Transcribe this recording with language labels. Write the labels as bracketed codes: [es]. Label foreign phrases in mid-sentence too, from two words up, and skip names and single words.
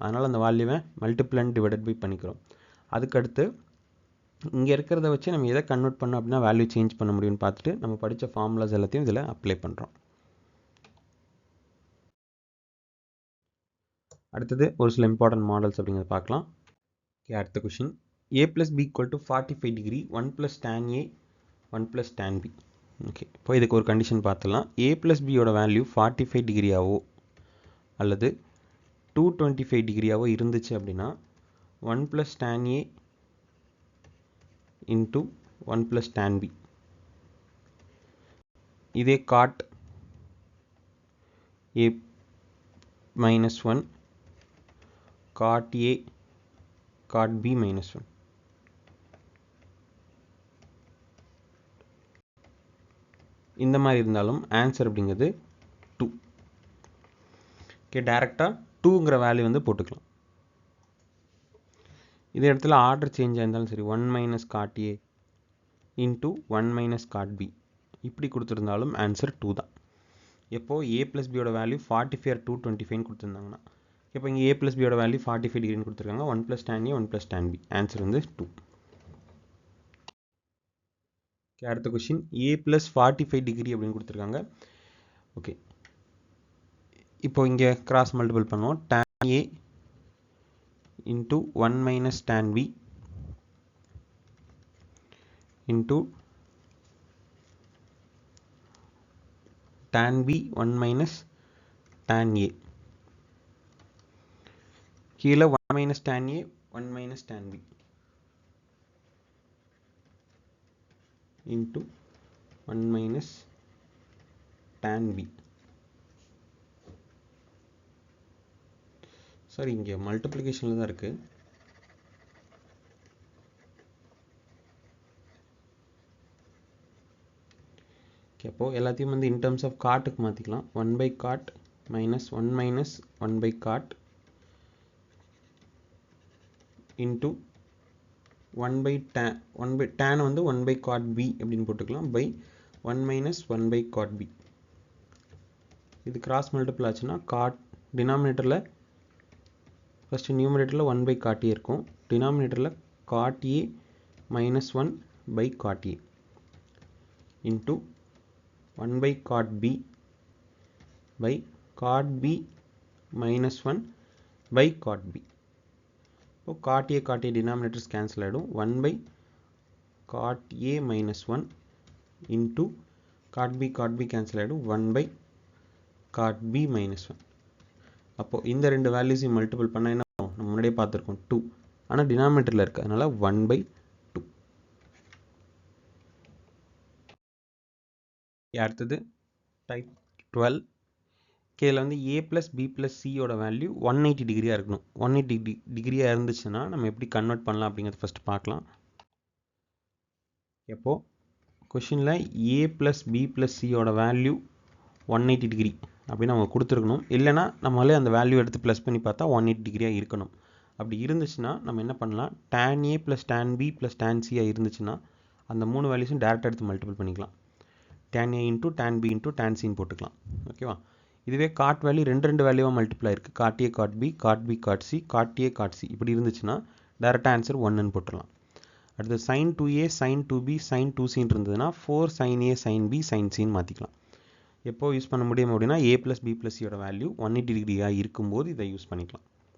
[ta] அதனால் அந்த வேல்யூவை [en] multiply and divided by [ta] பண்ணிக்கிறோம். அதுக்கடுத்து இங்கே இருக்கிறத வச்சு நம்ம எதை கன்வெர்ட் பண்ணோம் அப்படின்னா [en] value change [ta] பண்ண முடியும்னு பார்த்துட்டு நம்ம படித்த ஃபார்முலாஸ் எல்லாத்தையும் இதில் அப்ளை பண்ணுறோம். அடுத்தது ஒரு சில [en] important models [ta] அப்படிங்கிறத பார்க்கலாம். அடுத்த கொஷின், [en] a plus b equal to 45 degree 1 plus tan a 1 plus tan b. [ta] ஓகே, இப்போ இதுக்கு ஒரு கண்டிஷன் பார்த்துலாம். [en] a plus b [ta] யோட வேல்யூ 45 டிகிரியாவோ அல்லது 225 டிகிரியாவோ இருந்துச்சு அப்படின்னா [en] 1 plus tan a into 1 plus tan b. இதே cot a minus 1, cot a, cot b minus 1. [ta] இந்த மாதிரி இருந்தாலும் ஆன்சர் அப்படிங்கிறது 2. ஓகே, டைரெக்டாக 2ங்கிற வேல்யூ வந்து போட்டுக்கலாம். இதே இடத்துல [en] order change [ta] ஆயிருந்தாலும் சரி [en] 1 minus cot a into 1 minus cot b [ta] இப்படி கொடுத்துருந்தாலும் ஆன்சர் 2 தான். எப்போது [en] a plus b [ta] யோட வேல்யூ 45 or 225 கொடுத்துருந்தாங்கன்னா, இப்போ இங்கே [en] a plus b [ta] யோட வேல்யூ 45 டிகிரின்னு கொடுத்துருக்காங்க. [en] 1 plus tan a 1 plus tan b [ta] ஆன்சர் வந்து 2. ஓகே, அடுத்த கொஸ்டின், [en] a plus 45 [ta] டிகிரி அப்படின்னு கொடுத்துருக்காங்க. ஓகே, இப்போ இங்கே [en] cross multiple [ta] பண்ணுவோம். [en] tan a into 1 minus tan b into tan b 1 minus tan a. கீழே 1 minus tan a 1 minus tan b into 1 minus tan b. [ta] சாரி, இங்கே மல்டிப்ளிகேஷனில் தான் இருக்குது. ஓகே, அப்போது எல்லாத்தையும் வந்து [en] in terms of [ta] காட்டுக்கு மாற்றிக்கலாம். [en] 1/cot minus 1 minus 1/cot into 1/tan வந்து 1/cot b அப்படின்னு போட்டுக்கலாம் by 1 minus 1/cot b. இது கிராஸ் மல்டிபிள் ஆச்சுன்னா காட் டினாமினேட்டரில் ஃபஸ்ட்டு நியூமரேட்டரில் 1/cot a இருக்கும், டினாமினேட்டரில் cot a minus 1/cot a into 1/cot b by cot b minus 1/cot b. [ta] இப்போ [en] cot a [ta] டினாமினேட்டர்ஸ் கேன்சல் ஆகிடும். [en] 1/cot a minus 1 into cot b கேன்சல் ஆகிடும். 1/cot b minus 1. [ta] அப்போது இந்த ரெண்டு வேல்யூஸையும் மல்டிபிள் பண்ணால் என்ன ஆகும்? நம்ம முன்னாடியே பார்த்துருக்கோம் 2, ஆனால் டினாமினேட்டரில் இருக்குது, அதனால் 1/2. அடுத்தது டைப் 12. இதில் வந்து [en] a plus b plus c [ta] யோட வேல்யூ 180 டிகிரியாக இருக்கணும். 180 டிகிரியாக இருந்துச்சுன்னா நம்ம எப்படி கன்வெர்ட் பண்ணலாம் அப்படிங்கிறத ஃபஸ்ட்டு பார்க்கலாம். எப்போது கொஷினில் [en] a plus b plus c [ta] யோட வேல்யூ 180 டிகிரி அப்படின்னு அவங்க கொடுத்துருக்கணும். இல்லைனா நம்மளே அந்த வேல்யூ எடுத்து ப்ளஸ் பண்ணி பார்த்தா 180 டிகிரியாக இருக்கணும். அப்படி இருந்துச்சுன்னா நம்ம என்ன பண்ணலாம், [en] tan a plus tan b plus tan c [ta] இருந்துச்சுன்னா அந்த 3 வேல்யூஸும் டேரெக்டாக எடுத்து மல்டிபிள் பண்ணிக்கலாம். [en] tan a into tan b into tan c போட்டுக்கலாம். ஓகேவா? [ta] இதுவே [en] cot value [ta] ரெண்டு வேல்யூவாக மல்டிப்ளை இருக்குது. [en] cot a cot b cot b cot c cot a cot c காட் ஏ காட் சி [ta] இப்படி இருந்துச்சுன்னா டேரெக்டாக ஆன்சர் 1ன்னு போட்டுடலாம். [en] அடுத்து sin 2a sin 2b sin 2cன்னு இருந்ததுன்னா 4 sin a sin b sin cன்னு மாற்றிக்கலாம். [ta] எப்போ யூஸ் பண்ண முடியும் அப்படின்னா a + b + cயோட வேல்யூ 180 டிகிரியாக இருக்கும்போது இதை யூஸ் பண்ணிக்கலாம்.